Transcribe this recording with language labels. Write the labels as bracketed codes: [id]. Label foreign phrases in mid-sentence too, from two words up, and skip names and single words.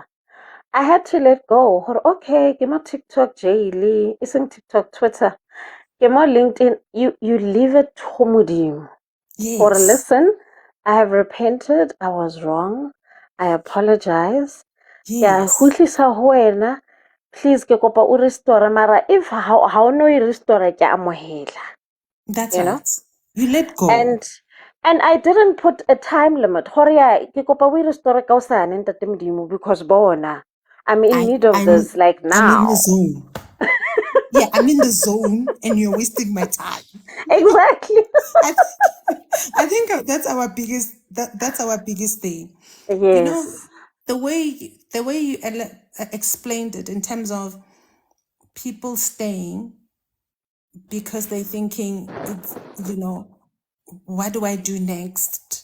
[en] I had to let go. Okay, give me TikTok, Jaylee, isn't TikTok, Twitter, give me LinkedIn. You leave it to Mudim. Or Yes. listen, I have repented. I was wrong. I apologize. Yeah, Yes. [st] hutlisa ho wena. Please ke kopa o restore mara if ha o no e restore ke amohela, [en] That's you know? right. You let go. And I didn't put a time limit. [st] Hore ya ke kopa o e restore ka hosane ntate Modimo because bona [en] I'm in need of this like I'm in the now. zone. Yeah, I'm in the zone and you're wasting my time. Exactly. I, I think that's our biggest that's our biggest thing. You know, Yes. the way you explained it in terms of people staying because they're thinking it's, you know, what do I do next?